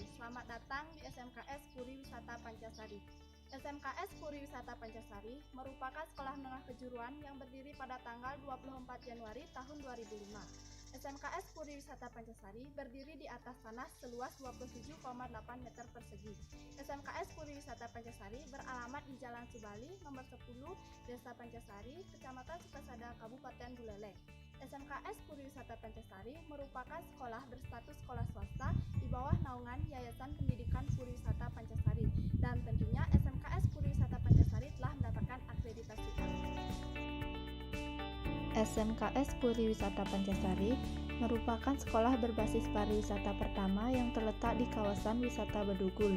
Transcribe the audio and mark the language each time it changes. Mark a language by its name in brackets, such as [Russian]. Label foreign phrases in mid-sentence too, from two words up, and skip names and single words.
[Indonesian] Selamat datang di SMKS Puri Wisata Pancasari. SMKS Puri Wisata Pancasari merupakan sekolah menengah kejuruan yang berdiri pada tanggal 24 Januari tahun 2005. SMKS Puri Wisata Pancasari berdiri di atas tanah seluas 27,8 meter persegi. SMKS Puri Wisata Pancasari beralamat di Jalan Subali, nomor 10, Desa Pancasari, Kecamatan Sukasada, Kabupaten Buleleng. SMKS Puri Wisata Pancasari merupakan sekolah berstatus sekolah swasta di bawah naungan Yayasan Pendidikan Puri Wisata Pancasari, dan tentunya SMKS Puri Wisata Pancasari telah mendapatkan akreditasi A. SMKS Puri Wisata Pancasari merupakan sekolah berbasis pariwisata pertama yang terletak di kawasan wisata Bedugul.